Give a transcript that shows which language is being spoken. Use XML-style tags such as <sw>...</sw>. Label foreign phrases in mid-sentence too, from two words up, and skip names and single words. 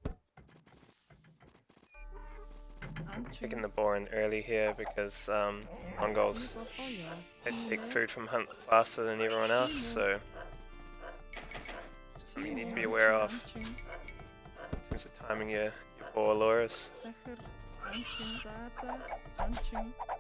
<mn>Анчин.</mn> <en>Taking the boar in early here because Mongols they take food from hunt faster than everyone else, so just something you need to be aware of</en> <mn>Анчин.</mn> <en>in terms of timing your boar lures.</en> <mn>Захар анчин. За анчин.</mn>